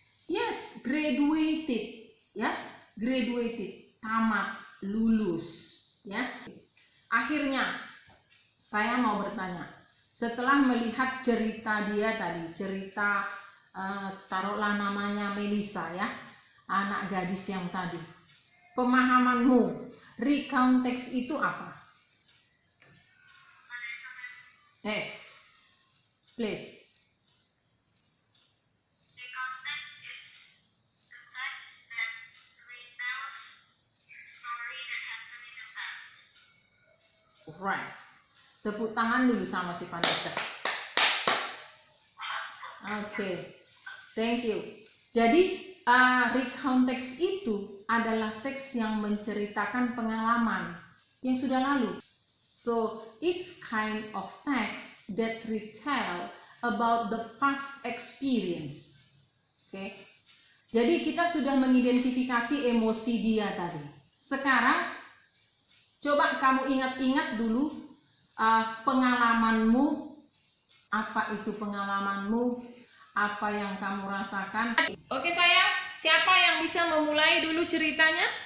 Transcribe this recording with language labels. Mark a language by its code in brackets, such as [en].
[en] Yes, graduated, [id] ya, graduated, tamat, lulus, ya. Akhirnya, saya mau bertanya, setelah melihat cerita dia tadi, cerita taruhlah namanya Melisa ya, anak gadis yang tadi, pemahamanmu, recount text itu apa? [en] Yes, please. The context is the text that retells story that happened in the past. Right. [id] Tepuk tangan dulu sama si Vanessa. [en] Oke, thank you. [id] Jadi recount text itu adalah teks yang menceritakan pengalaman yang sudah lalu. [en] So it's kind of text that retell about the past experience. [id] Oke. Jadi kita sudah mengidentifikasi emosi dia tadi. Sekarang coba kamu ingat-ingat dulu pengalamanmu. Apa itu pengalamanmu? Apa yang kamu rasakan? Oke sayang, siapa yang bisa memulai dulu ceritanya?